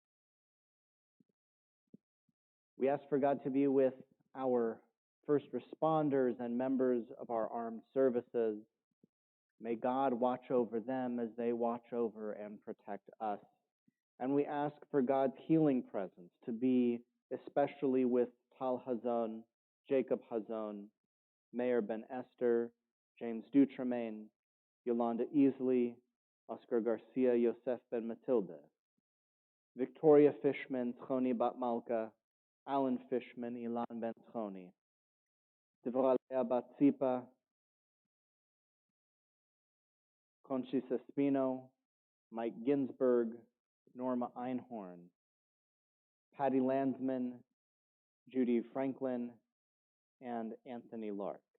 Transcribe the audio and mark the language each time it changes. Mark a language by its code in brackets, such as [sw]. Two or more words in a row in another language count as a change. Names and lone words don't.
[en] We ask for God to be with our first responders and members of our armed services. May God watch over them as they watch over and protect us. And we ask for God's healing presence to be especially with Tal Hazon, Jacob Hazon, Mayor Ben Esther, James Dutremaine, Yolanda Easley, Oscar Garcia, Yosef Ben Matilde, Victoria Fishman, Tchoni Bat Malka, Alan Fishman, Ilan Ben Tchoni, Devralea Bat Zipa, Conchita Espino, Mike Ginsberg, Norma Einhorn, Patty Landsman, Judy Franklin, and Anthony Lark.